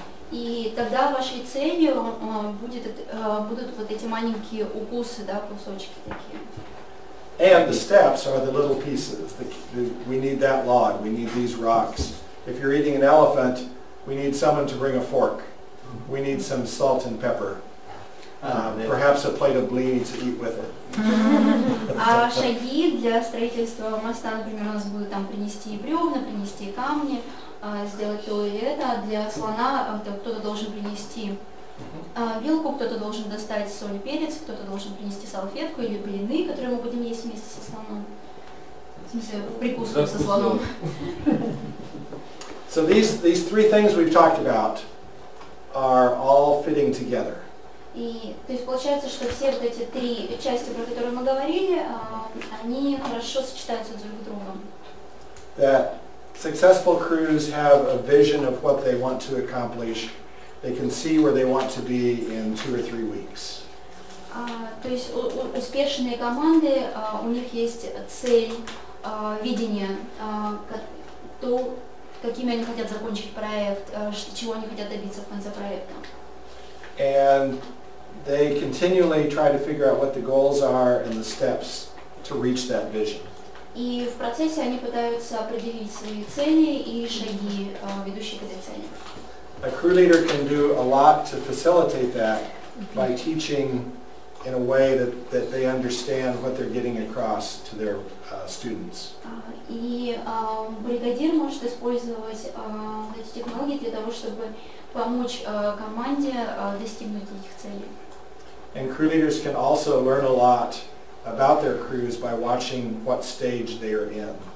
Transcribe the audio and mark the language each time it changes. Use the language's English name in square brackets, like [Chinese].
[Russian] и тогда вашей целью будут вот эти маленькие укусы, да, кусочки такие. [English] And the steps are the little pieces. We need that log, we need these rocks. If you're eating an elephant, we need someone to bring a fork. We need some salt and pepper. Perhaps a plate of blini to eat with it. [Russian] А шаги для строительства моста, например, у нас будут там принести бревна, принести камни, сделать то или это. Для слона кто-то должен принести Вилку кто-то должен достать соль и перец, кто-то должен принести салфетку или блины, которые мы будем есть вместе со слоном. В смысле, в прикуску со слоном. [English] So these three things we've talked about are all fitting together. [Russian] И то есть получается, что все вот эти три части, про которые мы говорили, они хорошо сочетаются друг с другом. [English] That successful crews have a vision of what they want to accomplish. They can see where they want to be in 2 or 3 weeks. [Russian] То есть успешные команды, у них есть цель, видение, то, какими они хотят закончить проект, чего они хотят добиться в конце проекта. [English] And they continually try to figure out what the goals are and the steps to reach that vision. [Russian] И в процессе они пытаются определить свои цели и шаги, ведущие к этой цели. [English] A crew leader can do a lot to facilitate that by teaching in a way that they understand what they're getting across to their students. [Russian] И бригадир может использовать эти технологии для того, чтобы помочь команде достигнуть этих целей. [English] And crew leaders can also learn a lot about their crews by watching what stage they are in.